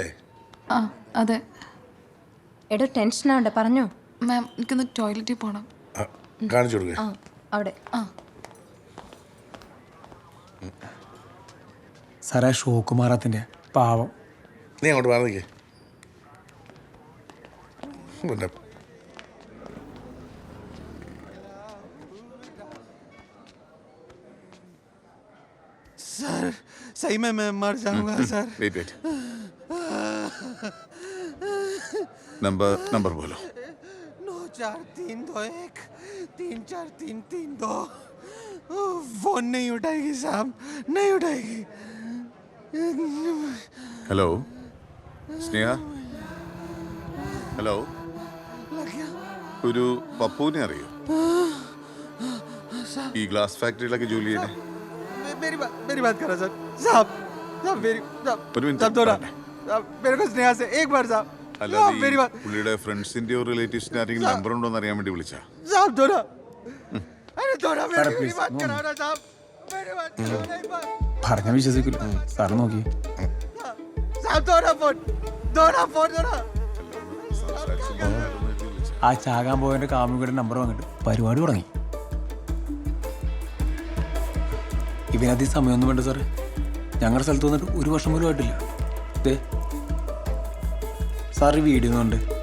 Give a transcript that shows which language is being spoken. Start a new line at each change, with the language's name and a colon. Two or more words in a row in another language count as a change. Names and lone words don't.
Malayalam: അതെ. എടോ ടെൻഷൻ ആവണ്ട, പറഞ്ഞോ. മാം, എനിക്കൊന്ന് ടോയ്ലറ്റിൽ പോകണം. കാണിച്ചു കൊടുക്കേ. അവിടെ. സാറേ, ഷോക്ക് മാറാത്തിന്റെ പാവം. നീ അങ്ങോട്ട് പറഞ്ഞേ.
Hindi: सर सही में मैं मर जाऊंगा सर।
English: wait number
Hindi: बोलो। 94321 34332। फोन नहीं उठाएगी साहब, नहीं उठाएगी। हेलो स्नेहा, हेलो।
Malayalam: ഒരു പപ്പുവിനെ അറിയോ? ഈ ഗ്ലാസ് ഫാക്ടറിയിലൊക്കെ ജോലി ചെയ്യണേ.
Hindi: मेरी बात करो सर। साहब मेरी साहब थोड़ा मेरे को स्नेहा से एक बार साहब।
Malayalam: അല്ലാതെ പുള്ളിയുടെ ഫ്രണ്ട്സിന്റെയോ റിലേറ്റീവ്സിന്റെ ആരെങ്കിലും നമ്പർ ഉണ്ടോ എന്ന് അറിയാൻ വേണ്ടി വിളിച്ചാ?
Hindi: साहब थोड़ा, अरे थोड़ा मेरी बात करो ना साहब, मेरी बात करो ना एक बार।
Malayalam: പറഞ്ഞ വിശ്വസിക്കില്ല സാറ്. നോക്കി
Hindi: साहब थोड़ा फोन थोड़ा।
Malayalam: ആ ചാകാൻ പോയതിന്റെ കാമുകിയുടെ നമ്പർ വാങ്ങിട്ട് പരിപാടി തുടങ്ങി. ഇവനധികം സമയമൊന്നും വേണ്ട സാറേ. ഞങ്ങളുടെ സ്ഥലത്ത് വന്നിട്ട് 1 വർഷം പോലും ആയിട്ടില്ല. ഇതേ സാറ് വീഡിയോ ഉണ്ട്.